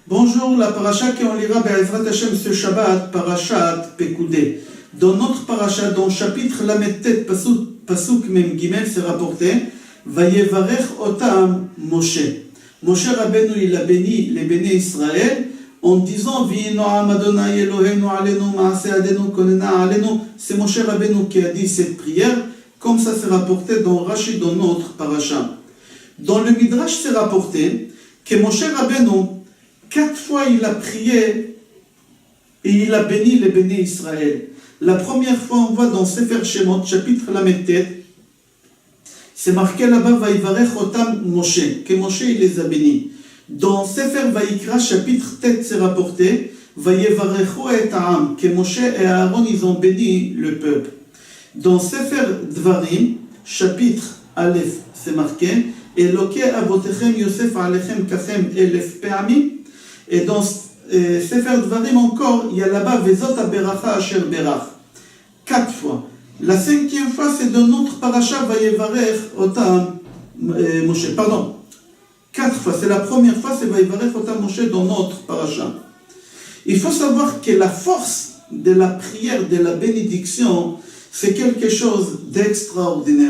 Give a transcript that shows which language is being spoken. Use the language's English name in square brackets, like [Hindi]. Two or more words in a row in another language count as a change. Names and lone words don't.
[French] bonjour, la paracha qu'on lira [Hebrew] בעזרת השם [French] ce Shabbat, parachat Pekoudé. Dans notre paracha, dans le chapitre Lamed-Tet, Pasuk Mem Gimel, c'est rapporté [Hebrew] ויברך אותם משה. [French] Moshe Rabbeinu, il a béni les bénis Israël en disant [Hebrew] ונועם אדוני אלוהינו עלינו מעשה ידינו כוננה עלינו. [French] C'est Moshe Rabbeinu qui a dit cette prière, comme ça c'est rapporté dans Rashi, dans notre paracha. Dans le Midrash, c'est rapporté que Moshe Rabbeinu, 4 fois il a prié et il a béni les bénis Israël. La première fois, on voit dans Sefer Shemot, chapitre Lamed-Tet, c'est marqué là-bas, [Hebrew] ויברך אותם משה, [French] que Moshe il les a bénis. Dans Sefer Vayikra, chapitre Tet, c'est rapporté, [Hebrew] ויברכו את העם, [French] que Moshe et Aaron, ils ont béni le peuple. Dans Sefer Dvarim, chapitre Aleph, c'est marqué, [Hebrew] אלוקי אבותיכם יוסף עליכם ככם אלף פעמים. [French] Et dans Sefer Dvarim encore, il y a là-bas, [Hebrew] וזאת הברכה אשר ברך, 4 fois. [French] La 5e fois, c'est dans notre paracha, [Hebrew] ויברך אותם משה. [French] Pardon, 4 fois. C'est la première fois, c'est [Hebrew] ויברך אותם משה [French] dans notre paracha. Il faut savoir que la force de la prière, de la bénédiction, c'est quelque chose d'extraordinaire.